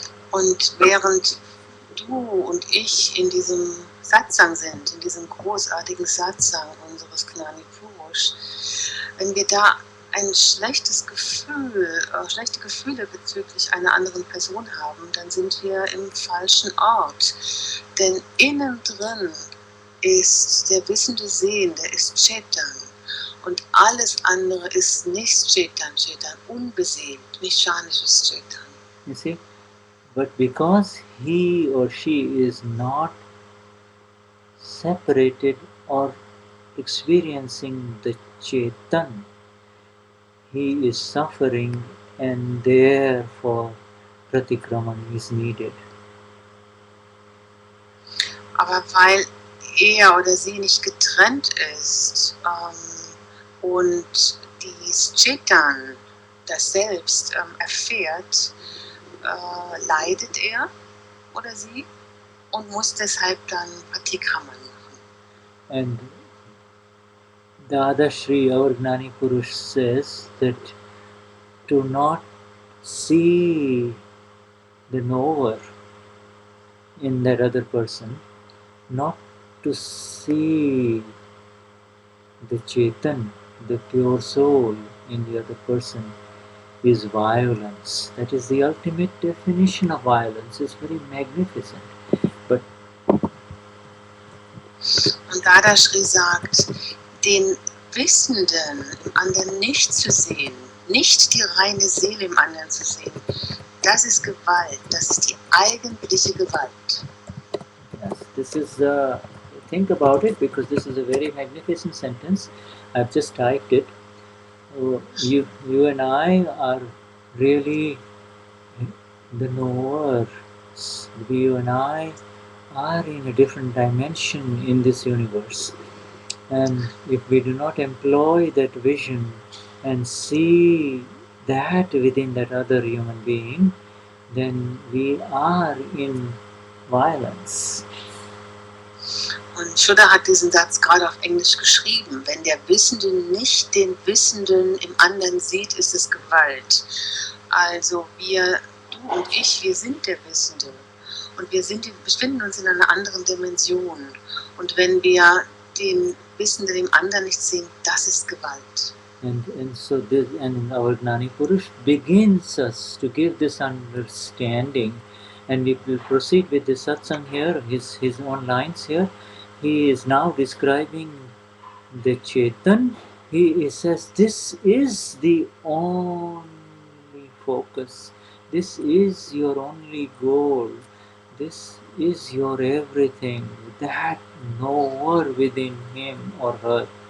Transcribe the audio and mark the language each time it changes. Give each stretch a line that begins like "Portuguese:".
German: Und während du und ich in diesem Satsang sind, in diesem großartigen Satsang unseres Gnani Purush, wenn wir da ein schlechtes Gefühl, schlechte Gefühle bezüglich einer anderen Person haben, dann sind wir im falschen Ort. Denn innen drin ist der wissende Sehende, ist Chetan. Und alles andere ist nicht Chetan, Chetan, unbesehnt, mechanisches Chetan.
English: You see? But because he or she is not separated or experiencing the Chetan, he is suffering, and therefore Pratikraman is needed.
German: Aber weil er oder sie nicht getrennt ist und dies Chetan, das Selbst, erfährt, leidet er oder sie und muss deshalb dann Pratikraman machen.
English: And Dadashri, our Gnani Purush, says that to not see the knower in that other person, not to see the Chetan, the pure soul in the other person, is violence. That is the ultimate definition of violence. It's very magnificent. But
German: und Dadashri sagt, den Wissenden im anderen nicht zu sehen, nicht die reine Seele im anderen zu sehen, das ist Gewalt, das ist die eigentliche Gewalt.
English: yes, this is, think about it, because this is a very magnificent sentence. I've just typed it. You and I are really the knowers. You and I are in a different dimension in this universe. And if we do not employ that vision and see that within that other human being, then we are in violence.
German: Und Shuddha hat diesen Satz gerade auf Englisch geschrieben. Wenn der Wissende nicht den Wissenden im anderen sieht, ist es Gewalt. Also du und ich, wir sind der Wissende. Und wir befinden uns in einer anderen Dimension. Und wenn wir den Wissenden im anderen nicht sehen, das ist Gewalt.
English: And so this, and our Gnani Purush begins us to give this understanding, and we will proceed with the satsang here, his own lines here. He is now describing the Chetan. He says this is the only focus, this is your only goal, this is your everything, that knower within him or her.